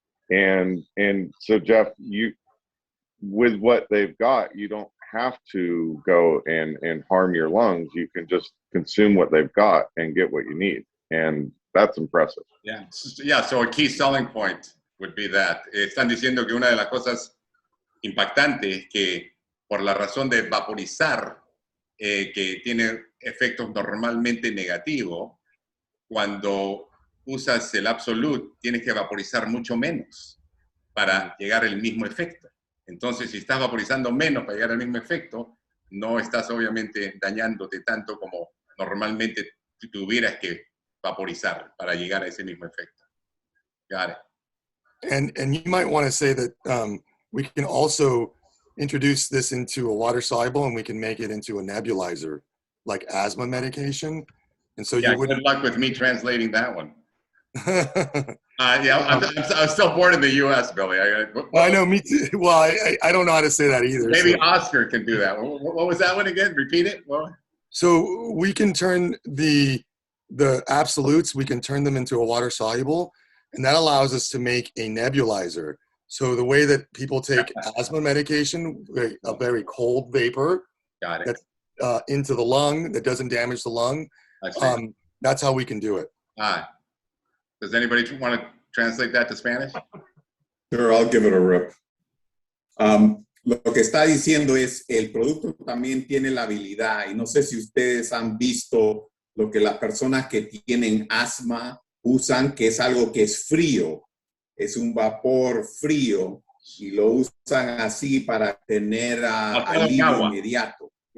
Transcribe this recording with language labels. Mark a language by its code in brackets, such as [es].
[en] And so Jeff, with what they've got, you don't have to go and harm your lungs. You can just consume what they've got and get what you need, and that's impressive. Yeah. So a key selling point would be that. [es] Están diciendo que una de las cosas impactantes que por la razón de vaporizar, que tiene efectos normalmente negativos, cuando usas el Absolute, tienes que vaporizar mucho menos para llegar al mismo efecto. Entonces, si estás vaporizando menos para llegar al mismo efecto, no estás obviamente dañándote tanto como normalmente tuvieras que vaporizar para llegar a ese mismo efecto. [en] Got it. And you might want to say that we can also introduce this into a water soluble, and we can make it into a nebulizer, like asthma medication. And so Yeah, you wouldn't. good luck with me translating that one. I'm still born in the U.S., Billy. I know, me too. Well, I don't know how to say that either. Maybe So. Oscar can do that. What was that one again? Repeat it. Well, So we can turn the absolutes, we can turn them into a water soluble, and that allows us to make a nebulizer. So the way that people take asthma medication, a very cold vapor, got it. That's into the lung, that doesn't damage the lung. That's how we can do it. Does anybody want to translate that to Spanish? Sure, I'll give it a rip. [es] Lo que está diciendo es, el producto también tiene la habilidad, y no sé si ustedes han visto lo que las personas que tienen asma usan, que es algo que es frío, es un vapor frío, y lo usan así para tener alivio inmediato.